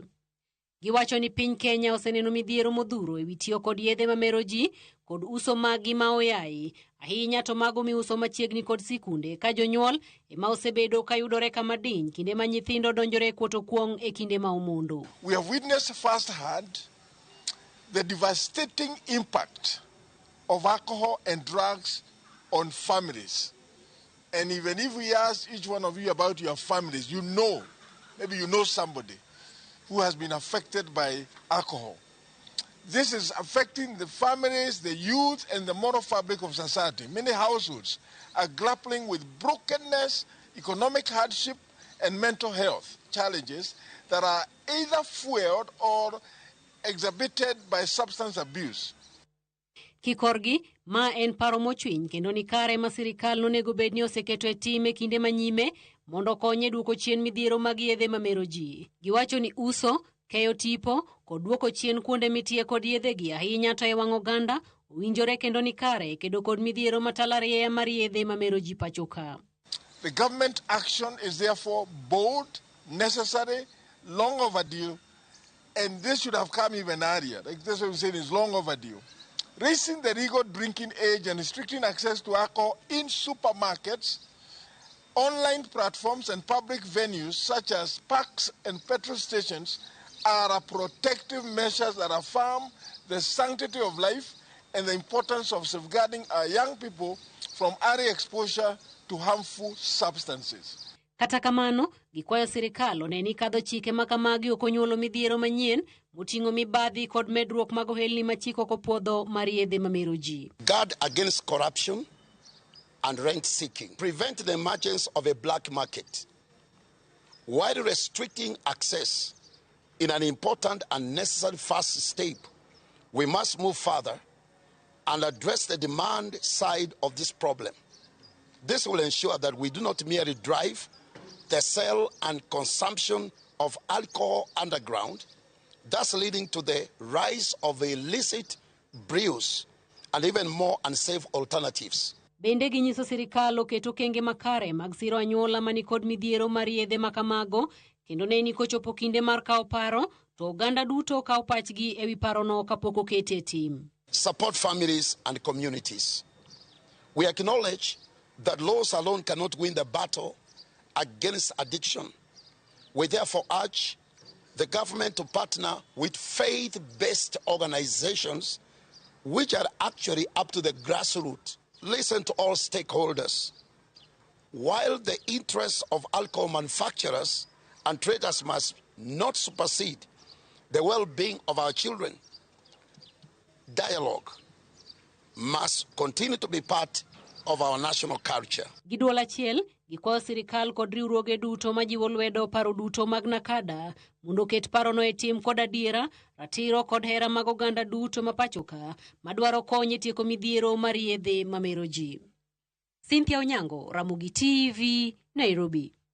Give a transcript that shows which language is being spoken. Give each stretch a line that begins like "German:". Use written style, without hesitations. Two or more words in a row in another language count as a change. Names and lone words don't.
Luo (Kenya and Tanzania): Giwacho ni piny Kenya oseneno midhiero modhuro ewi tiyo kod yedhe mamero ji kod uso magi ma oyayi, ahinya to mago miuso machiegni kod sikunde ka jonyuol ema osebedo kayudore kama diny kinde ma nyithindo donjore kuoto kuong e kinde ma omondo.
English: We have witnessed firsthand the devastating impact of alcohol and drugs on families. And even if we ask each one of you about your families, you know, maybe you know somebody who has been affected by alcohol. This is affecting the families, the youth, and the moral fabric of society. Many households are grappling with brokenness, economic hardship, and mental health challenges that are either fueled or exhibited by substance abuse.
Luo (Kenya and Tanzania): Kikorgi, ma en paro mochwiny kendo ni kare ma sirikal nonego bed ni oseketo e tim e kinde manyime mondo konye duoko chien midhiero mag yedhe mamero ji. Giwacho ni uso, keyo tipo, kod duoko chien kuonde mitie kod yedhe gi ahinya to e wang' oganda owinjore kendo ni kare kedo kod midhiero matalariya mar yedhe mamero ji pachoka.
English: The government action is therefore bold, necessary, long overdue, and this should have come even earlier. Like this what we said is long overdue. Raising the legal drinking age and restricting access to alcohol in supermarkets, online platforms and public venues such as parks and petrol stations are protective measures that affirm the sanctity of life and the importance of safeguarding our young people from early exposure to harmful substances.
Luo (Kenya and Tanzania): Kata kamano, gikwayo sirikal oneni kadho chike makamagi okonyuolo midhiero manyien moting'o mibadhi kod medruok mag ohelni machiko kopodho mar yedhe mamero ji.
English: Guard against corruption and rent seeking. Prevent the emergence of a black market while restricting access in an important and necessary first step. We must move further and address the demand side of this problem. This will ensure that we do not merely drive the sale and consumption of alcohol underground, thus leading to the rise of illicit brews and even more unsafe alternatives.
Luo (Kenya and Tanzania): Bende ginyiso sirikal oketo kenge makare mag siro anyuola mani kod midhiero mar yedhe makamago kendo neni kochopo kinde mar kawo paro to oganda duto kawo pachgi ewi parono kapok okete tim.
English: Support families and communities. We acknowledge that laws alone cannot win the battle against addiction. We therefore urge the government to partner with faith-based organizations which are actually up to the grassroots. Listen to all stakeholders. While the interests of alcohol manufacturers and traders must not supersede the well-being of our children, dialogue must continue to be part of our national culture.
Luo (Kenya and Tanzania): Giduol achiel, gikwayo sirikal kod riwruoge duto majiwo lwedo paro duto mag Nakada mondo ket parono e tim kod adiera, ratiro kod hera mag oganda duto mapachoka madwaro konye tieko midhiero mar yedhe mamero ji. Cynthia Onyango, Ramogi TV, Nairobi.